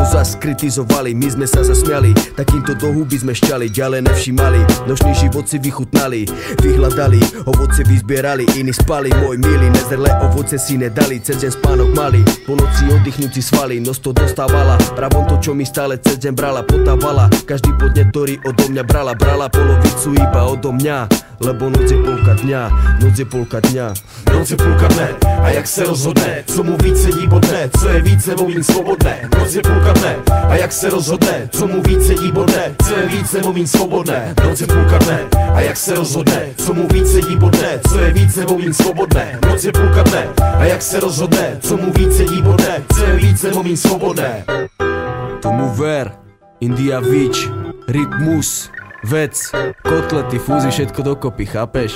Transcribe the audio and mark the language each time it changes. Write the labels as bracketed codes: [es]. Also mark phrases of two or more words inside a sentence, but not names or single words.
[sk] zas kritizovali, my sme sa zasmiali, takýmto do huby sme šťali, ďalej nevšímali, nočný život si vychutnali, vyhľadali, ovoce vyzbierali, iní spali, môj milý, nezrelé ovoce si nedali, cez deň spánok mali, po noci oddychnúci svali, nos to dostávala, pravom to, čo mi stále cez deň brala, potávala, každý podnet, ktorý odo mňa brala, brala polovicu iba odo mňa, lebo noc je polka dňa. [cs] Noc je půlka dňa. Noc je půlka dne, a jak se rozhodne, co mu víc sedí bodne, co je víc nebo míň svobodné. Noc je půlka dne, a jak se rozhodne, co mu víc sedí bodne, co je víc nebo míň svobodné. Noc je půlka dne, a jak se rozhodne, co mu víc sedí bodne, co je víc nebo míň svobodné. Noc je půlka dne, a jak se rozhodne, co mu víc sedí bodne, co je víc nebo míň svobodné. [sk] Tomu ver, India Beach, rytmus, vec, kotlety, fúzy, všetko dokopy, chápeš?